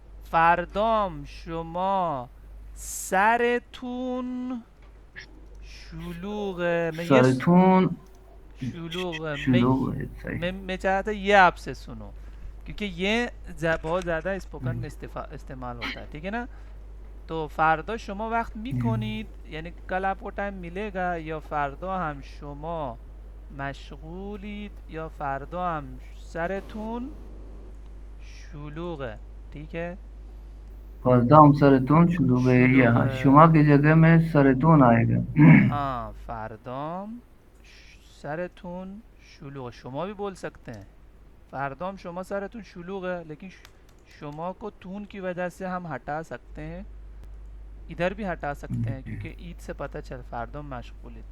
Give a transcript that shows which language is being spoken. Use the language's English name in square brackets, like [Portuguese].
[Persian] فردام شما سرتون شلوغه. سرتون شلوغه. [Urdu] شلوغ ہے. میں چاہتا تھا یہ آپ سے سنوں کیونکہ یہ بہت زیادہ اسپوکن میں استعمال ہوتا ہے. ٹھیک ہے نا. [Persian] تو فردا شما وقت میکنید [Urdu] یعنی کل آپ کو ٹائم ملے گا، [Persian] یا فردا هم شما مشغولید، یا فردا هم سرتون شلوغه. [Urdu] ٹھیک ہے. [Persian] فردام سرتون شلوغ ہے. [Urdu] یہاں شما کی جگہ میں سرتون آئے گا. [Persian] ہاں فردام سرتون شلوغ. [Urdu] شما بھی بول سکتے ہیں [Persian] فردام شما سرتون شلوغ [Urdu] ہے، لیکن شما کو تون کی وجہ سے ہم ہٹا سکتے ہیں، ادھر بھی ہٹا سکتے ہیں کیونکہ عید سے پتہ چل فردام مشغول ہے.